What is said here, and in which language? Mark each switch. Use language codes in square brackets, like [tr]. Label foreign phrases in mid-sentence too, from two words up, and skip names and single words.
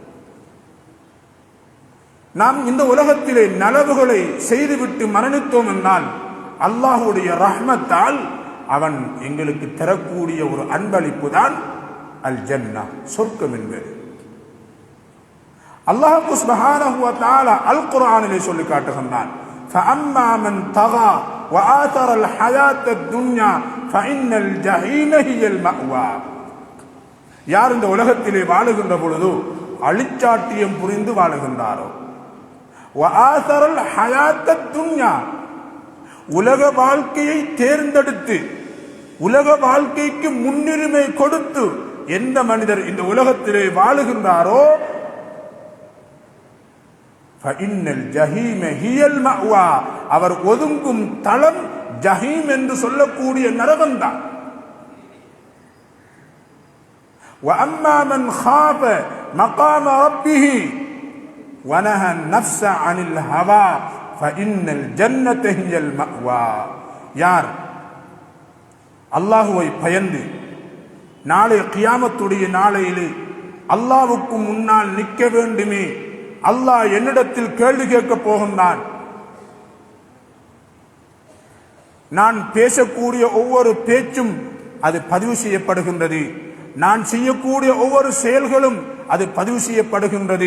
[ta] நாம் இந்த உலகத்திலே நலவுகளை செய்துவிட்டு மரணித்தோம் என்றால் அல்லாஹ்வுடைய ரஹ்மத்தால் அவன் எங்களுக்கு தரக்கூடிய ஒரு அன்பளிப்பு தான் [ar] الجنة, [ta] சொர்க்கம் என்பது. [ar] الله سبحانه وتعالى [ta] அல் குர்ஆனிலே சொல்லி காட்டுகின்றான், [ar] فأما من طغى وآثر الحياة الدنيا فإن الجحيم هي المأوى. [ta] யார் இந்த உலகத்திலே வாழுகின்ற பொழுது அழிச்சாட்டியம் புரிந்து வாழுகின்றாரோ, [ar] وآثر الحياة الدنيا, [ta] உலக வாழ்க்கையை தேர்ந்தெடுத்து உலக வாழ்க்கைக்கு முன்னுரிமை கொடுத்து எந்த மனிதர் இந்த உலகத்திலே வாழுகின்றாரோ, அவர் ஒதுங்கும் தளம் ஜஹீம் என்று சொல்லக்கூடிய நரகம்தான். [ar] وأما من خاف مقام ربه ونهى النفس عن الهوى فإن الجنة هي المأوى. [ta] யார் அல்லாஹ்வை பயந்து நாளை கியாமத்துடைய நாளையிலே அல்லாஹ்வுக்கு முன்னால் நிற்க வேண்டுமே, அல்லாஹ் என்னிடத்தில் கேள்வி கேட்கப் போகின்றான், நான் பேசக்கூடிய ஒவ்வொரு பேச்சும் அது பதிவு செய்யப்படுகின்றது, நான் செய்யக்கூடிய ஒவ்வொரு செயல்களும் அது பதிவு செய்யப்படுகின்றது.